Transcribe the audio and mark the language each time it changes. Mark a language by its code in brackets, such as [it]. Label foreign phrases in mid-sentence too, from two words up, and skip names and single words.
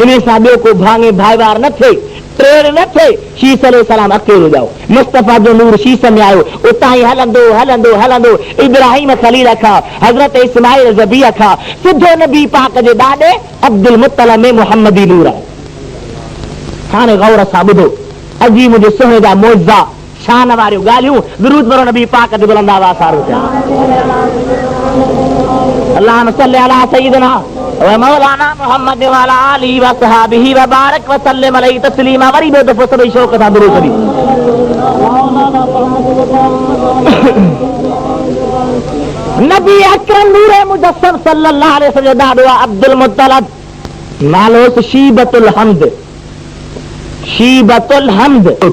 [sd] इन सां ॿियो को भाङे भाईवार न थिए टेड़ न थिए शीस अलैहिस्सलाम अकेलो जाओ मुस्तफ़ा जो नूर शीस में आयो उतां ई हलंदो हलंदो हलंदो इब्राहिम खलील खां हज़रत इस्माइल ज़बीह खां सिधो नबी पाक जे ॾाॾे अब्दुल मुत्तलिब में मोहम्मदी नूर आहे हाणे गौर सां ॿुधो अजी मुंहिंजे सुहिणे जा मौज़ा शान वारियूं ॻाल्हियूं दुरूद पढ़ो नबी पाक ते बुलंद आवाज़ सां थिया [ar] اللهم صل على سيدنا ومولانا محمد وعلى آله وصحبه وبارك وسلم عليه تسليما [sd] वरी ॿियो दफ़ो सभई शौक़ सां दुरूद पढ़ी नबी अकरम नूर मुजस्सम [ar] صلى الله عليه وسلم [sd] ॾाढो आहे अब्दुल मुत्तलिब नालो शीबतुल हम्द शीबतुल हम्द